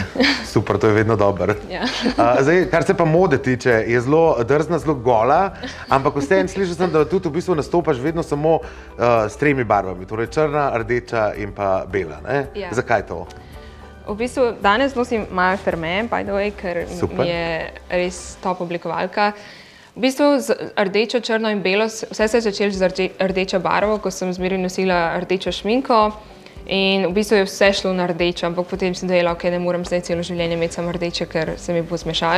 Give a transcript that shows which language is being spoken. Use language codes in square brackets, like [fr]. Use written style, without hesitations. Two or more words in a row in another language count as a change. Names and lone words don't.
[sl] Super, to je vedno dobro. Ja. Zdaj, kar se pa mode tiče, je zelo drzna, zelo gola, ampak vseeno slišal sem, da tudi v bistvu nastopaš vedno samo s 3 barvami, torej črna, rdeča in pa bela. Ja. Zakaj to? V bistvu danes nosim malo Ferme, [en] by the way, [sl] ker Super. mi je res top oblikovalka. V bistvu z rdečo, črno in belo, vse se je začelo z rdečo barvo, ko sem zmeraj nosila rdečo šminko. In v bistvu je vse šlo na rdečo, ampak potem sem dojela, ok, ne morem zdaj celo življenje imeti samo rdeče, ker se mi bo zmešalo.